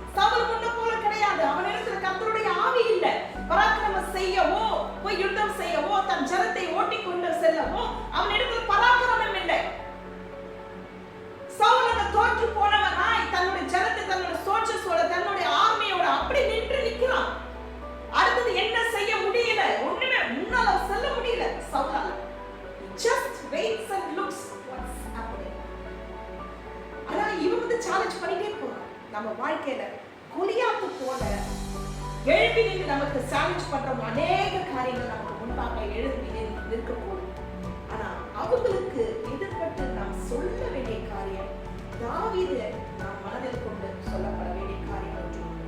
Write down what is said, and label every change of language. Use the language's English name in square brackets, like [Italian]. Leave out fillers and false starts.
[Tamil] சவுல் முன்ன போல கிடையாது. அவனிடத்துல கர்த்தருடைய ஆவி இல்ல. பராக்கிரமம் செய்யவோ போய் யுத்தம் செய்யவோ தன் ஜனத்தை ஓட்டிக் கொண்டு செல்லவோ அவனிடத்துல பராக்கிரமம் இல்லை. சவுல் தோற்று போனவனாய் தன்னுடைய ஜனத்தை தன்னுடைய சோல்ஜர்ஸோட தன்னுடைய ஆர்மியோட அப்படி நின்று நிற்கிறான். அடுத்தது என்ன செய்ய முடியல, ஒண்ணுமே முன்னால செல்ல முடியல சவுலால. [English] Just waits and looks what's happening. [Tamil] ஆனா இவன் வந்து சேலஞ்ச் பண்ணிட்டே போறான். நம்ம வாழ்க்கையில கோலியாத்து போல எழுப்பி நின்று நமக்கு சேலஞ்ச் பண்ற அநேக காரியங்கள் நமக்கு முன்பாக எழுப்பி நிற்க போகும். ஆனா அவங்களுக்கு எதிர்பட்டு நாம் சொல்ல வேண்டிய காரியம், தாவீது நாம் மனதில் கொண்டு சொல்லப்பட வேண்டிய காரியம் ஒன்று.